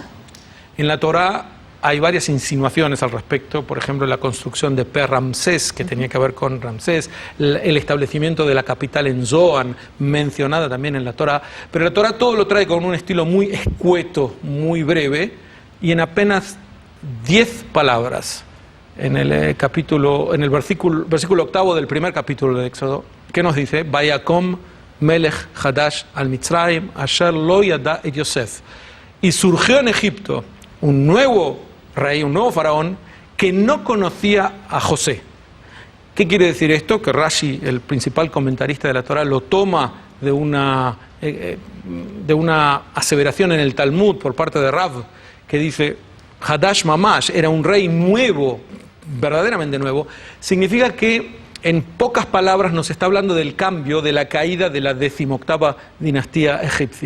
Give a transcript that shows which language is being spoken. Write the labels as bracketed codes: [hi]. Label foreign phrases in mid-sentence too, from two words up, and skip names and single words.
[es] En la Torá hay varias insinuaciones al respecto, por ejemplo, la construcción de Per-Ramsés, que tenía que ver con Ramsés, el establecimiento de la capital en Zoan, mencionada también en la Torá, pero la Torá todo lo trae con un estilo muy escueto, muy breve, y en apenas 10 palabras, en el versículo 8 del primer capítulo de Éxodo, ¿qué nos dice? [he] ויקם מלך חדש על מצרים אשר לא ידע את יוסף. [es] Y surgió en Egipto un nuevo rey, un nuevo faraón, que no conocía a José. ¿Qué quiere decir esto? Que Rashi, el principal comentarista de la Torá, lo toma de una aseveración en el Talmud por parte de Rav, que dice, [he] חדש ממש [es] era un rey nuevo, verdaderamente nuevo, significa que en pocas palabras nos está hablando del cambio, de la caída de la 18ª dinastía egipcia.